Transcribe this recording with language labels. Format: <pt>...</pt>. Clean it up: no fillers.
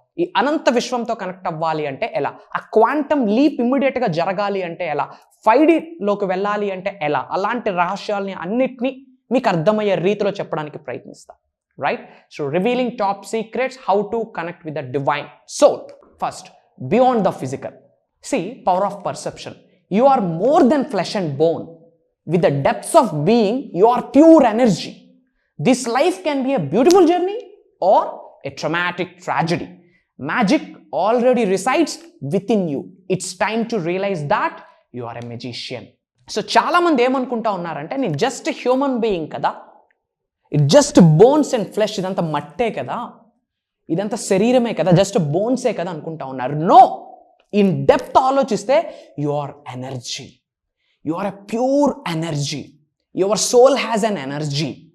<te>ఈ అనంత విశ్వంతో కనెక్ట్ అవ్వాలి అంటే ఎలా? ఆ క్వాంటమ్ లీప్ ఇమ్మీడియట్గా జరగాలి అంటే ఎలా? 5Dలోకి వెళ్ళాలి అంటే ఎలా? అలాంటి రహస్యాలని అన్నిటినీ మీకు అర్థమయ్యే రీతిలో చెప్పడానికి ప్రయత్నిస్తా. Right?</te> <en>So revealing top secrets, how to connect with the divine soul. First, beyond the physical. See, power of perception. You are more than flesh and bone. With the depths of being, you are pure energy. This life can be a beautiful journey or a traumatic tragedy. Magic already resides within you. It's time to realize that you are a magician.</en> <te>So చాలా మంది ఏమనుకుంటా ఉన్నారంటే, నేను just</te> <en>human being</en> <te>కదా,</te> <en>it just bones and flesh,</en> <te>ఇదంతా మట్టే కదా, ఇదంతా శరీరమే కదా, జస్ట్ బోన్సే కదా అనుకుంటా ఉన్నారు.</te> <en>No, in depth ఆలోచిస్తే you are energy. You are a pure energy. Your soul has an energy.</en>